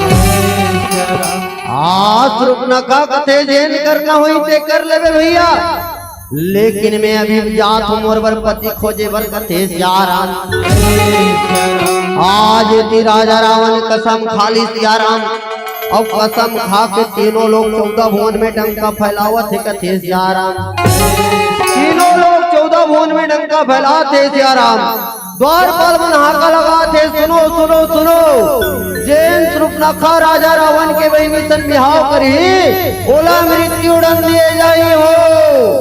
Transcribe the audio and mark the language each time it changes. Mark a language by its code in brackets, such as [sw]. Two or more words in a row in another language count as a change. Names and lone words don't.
[hne] शूर्पणखा कथे जेन करना हुई ते कर लेवे भैया, लेकिन मैं अभी जात हूँ मोर बर पति खोजे बर कथे सियाराम। आज ती राजा रावण कसम खाली सियाराम, अब कसम खा के तीनों लोग 14 भुवन में डंका फैलावत है कथे सियाराम। तीनों लोग 14 भुवन में डंका फैलाते सियाराम, द्वारपाल मन हाका लगाते, सुनो सुनो सुनो, जेन शूर्पणखा राजा रावण के बहिनी सन बिहाव करही, ओला मृत्यु दंड दिए जाई हो।